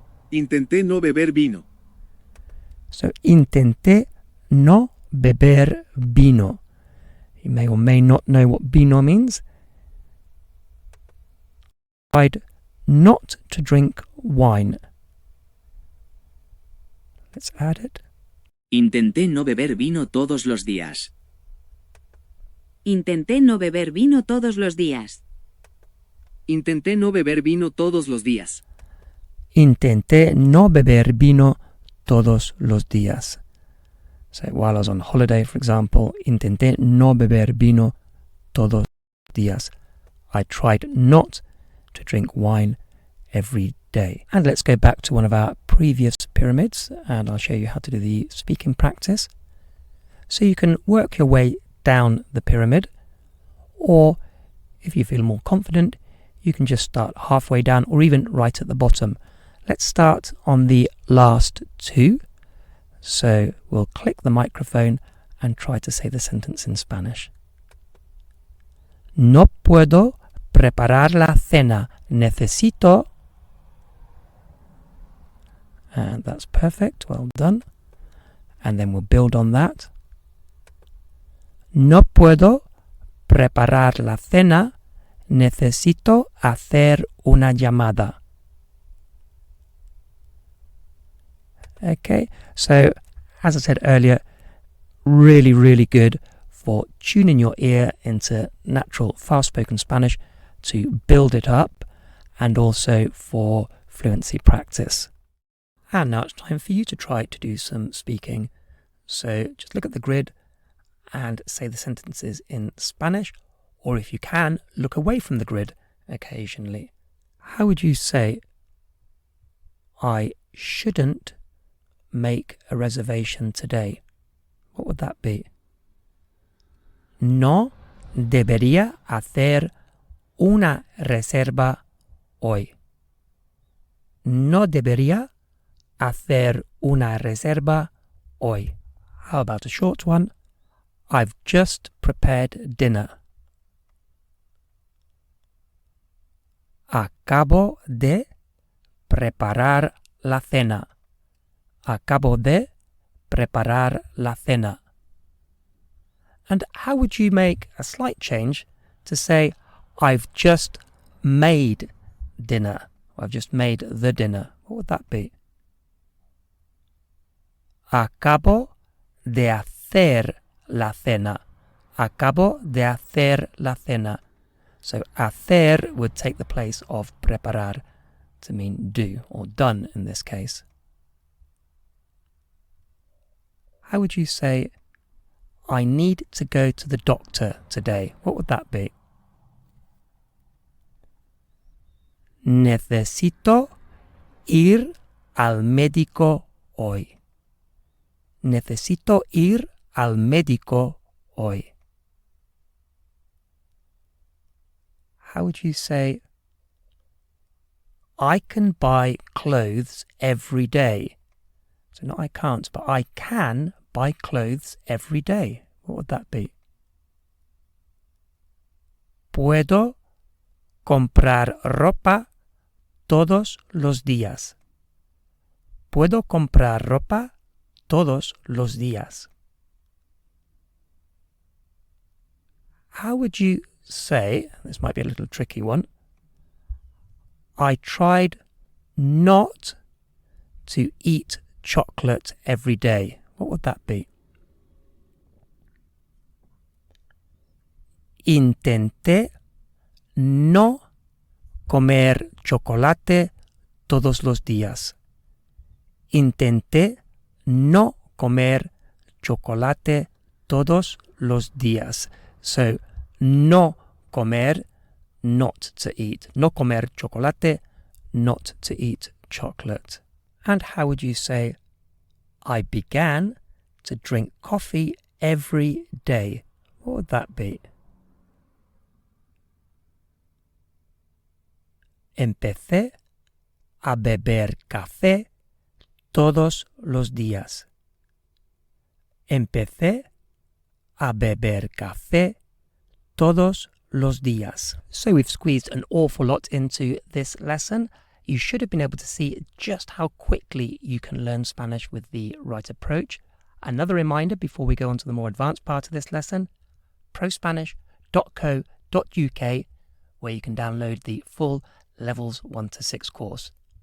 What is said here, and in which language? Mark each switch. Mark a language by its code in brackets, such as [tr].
[es] Intenté no beber vino. So, intenté no beber vino. [en] You may or may not know what vino means. I tried not to drink wine. Let's add it. [es] Intenté no beber vino todos los días. Intenté no beber vino todos los días. Intenté no beber vino todos los días. Intenté no beber vino todos los días. [en] So while I was on holiday, for example, [es] intenté no beber vino todos los días. [en] I tried not to drink wine every day. And let's go back to one of our previous pyramids and I'll show you how to do the speaking practice. So you can work your way down the pyramid, or if you feel more confident, you can just start halfway down or even right at the bottom. Let's start on the last two. So we'll click the microphone and try to say the sentence in Spanish. [es] No puedo preparar la cena. Necesito. [en] And that's perfect. Well done. And then we'll build on that. No puedo preparar la cena. Necesito hacer una llamada. Okay, so as I said earlier, really good for tuning your ear into natural fast-spoken Spanish to build it up, and also for fluency practice. And now it's time for you to try to do some speaking. So just look at the grid and say the sentences in Spanish, or if you can, look away from the grid occasionally. How would you say, I shouldn't make a reservation today? What would that be? [es] No debería hacer una reserva hoy. No debería hacer una reserva hoy. [en] How about a short one? I've just prepared dinner. [es] Acabo de preparar la cena. Acabo de preparar la cena. [en] And how would you make a slight change to say, I've just made dinner? Or I've just made the dinner. What would that be? [es] Acabo de hacer la cena. Acabo de hacer la cena. [en] So hacer would take the place of preparar to mean do, or done in this case. How would you say, I need to go to the doctor today? What would that be? [es] Necesito ir al médico hoy. Necesito ir al médico hoy. [en] How would you say, I can buy clothes every day? So not I can't, but I can buy clothes every day. What would that be? [es] Puedo comprar ropa todos los días. Puedo comprar ropa todos los días. [en] How would you say, this might be a little tricky one, I tried not to eat chocolate every day? What would that be? [es] Intenté no comer chocolate todos los días. Intenté no comer chocolate todos los días. [en] So, [es] no comer, [en] not to eat. [es] No comer chocolate, [en] not to eat chocolate. And how would you say, I began to drink coffee every day? What would that be? [es] Empecé a beber café todos los días. Empecé a beber café todos los días. [en] So we've squeezed an awful lot into this lesson. You should have been able to see just how quickly you can learn Spanish with the right approach. Another reminder before we go on to the more advanced part of this lesson, prospanish.co.uk, where you can download the full Levels 1 to 6 course.